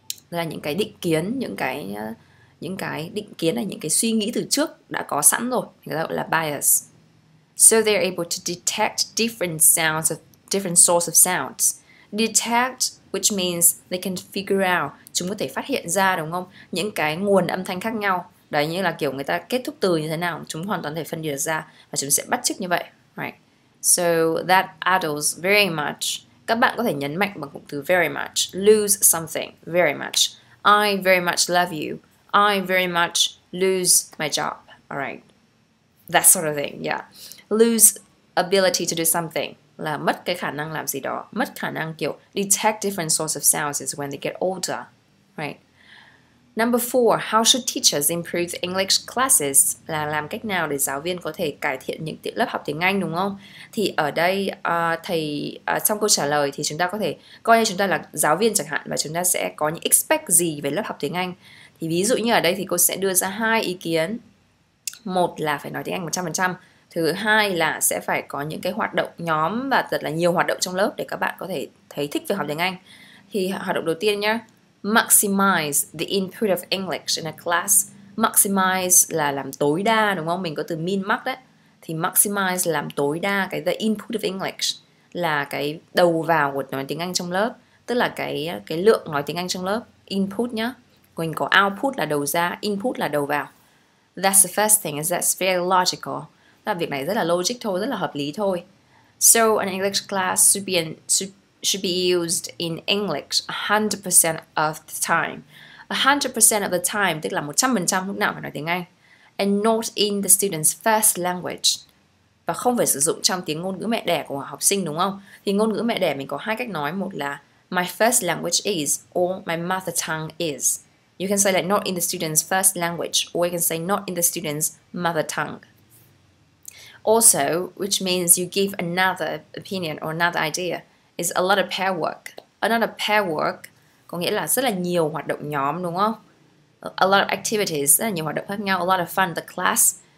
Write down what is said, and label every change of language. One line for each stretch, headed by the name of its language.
Vietnamese: Đây là những cái định kiến, những cái định kiến là những cái suy nghĩ từ trước đã có sẵn rồi, người ta gọi là bias.
English: So they're able to detect different sounds of different source of sounds.
Vietnamese: Detect,
English: which means they can figure out,
Vietnamese: chúng có thể phát hiện ra đúng không? Những cái nguồn âm thanh khác nhau. Đấy, như là kiểu người ta kết thúc từ như thế nào, chúng hoàn toàn thể phân biệt ra và chúng sẽ bắt chước như vậy.
English: Right. So that adults very much.
Vietnamese: Các bạn có thể nhấn mạnh bằng cụm từ very much.
English: Lose something, very much. I very much love you. I very much lose my job. Alright. That sort of thing, yeah. Lose ability to do something
Vietnamese: là mất cái khả năng làm gì đó, mất khả năng kiểu
English: detect different source of sounds is when they get older, right? Number 4, how should teachers improve English classes?
Vietnamese: Là làm cách nào để giáo viên có thể cải thiện những lớp học tiếng Anh đúng không? Thì ở đây trong câu trả lời thì chúng ta có thể coi như chúng ta là giáo viên chẳng hạn, và chúng ta sẽ có những expect gì về lớp học tiếng Anh. Thì ví dụ như ở đây thì cô sẽ đưa ra 2 ý kiến. Một là phải nói tiếng Anh 100%. Thứ hai là sẽ phải có những cái hoạt động nhóm và thật là nhiều hoạt động trong lớp để các bạn có thể thấy thích việc học tiếng Anh. Thì hoạt động đầu tiên nhé,
English: maximize the input of English in a class.
Vietnamese: Maximize là làm tối đa đúng không? Mình có từ min max đấy. Thì maximize là làm tối đa cái
English: the input of English
Vietnamese: là cái đầu vào của nói tiếng Anh trong lớp, tức là cái lượng nói tiếng Anh trong lớp. Input nhá. Mình có output là đầu ra, input là đầu vào.
English: That's the first thing, is that's very logical.
Vietnamese: Là việc này rất là logic thôi, rất là hợp lý thôi.
English: So an English class should be used in English 100% of the time. 100% of the time
Vietnamese: tức là 100% lúc nào phải nói tiếng Anh.
English: And not in the student's first language.
Vietnamese: Và không phải sử dụng trong tiếng ngôn ngữ mẹ đẻ của học sinh đúng không? Thì ngôn ngữ mẹ đẻ mình có 2 cách nói, một là
English: my first language is or my mother tongue is. You can say like not in the student's first language, or you can say not in the student's mother tongue. Also, which means you give another opinion or another idea, is a lot of pair work. Another pair work
Vietnamese: có nghĩa là rất là nhiều hoạt động nhóm đúng không?
English: A lot of activities,
Vietnamese: rất là nhiều hoạt động khác nhau,
English: a lot of fun, the class.